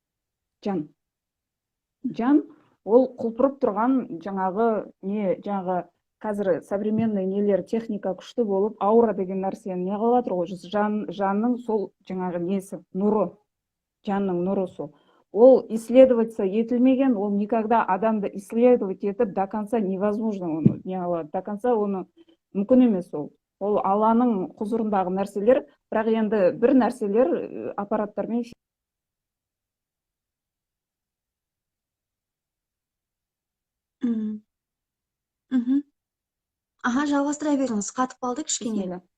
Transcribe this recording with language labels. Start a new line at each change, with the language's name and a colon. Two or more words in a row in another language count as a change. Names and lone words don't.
Kazakh: Жан ол құлпырып тұрған жаңағы қазір современный нелер техника күшті болып, аура деген нәрсені не қылып жатыр ғой, жанның сол жаңағы несі, нұры, жанның нұры сол. Ол исследоваться етілмеген, ол никогда адамды исследовать етіп
Russian: до конца невозможно
Kazakh: оны не алады,
Russian: до конца
Kazakh: оны мүмкін емес ол. Ол Алланың құзырындағы нәрселер, бірақ енді бір нәрселер аппараттармен Аха, жалғастыра беріңіз, қатып қалды кішкене.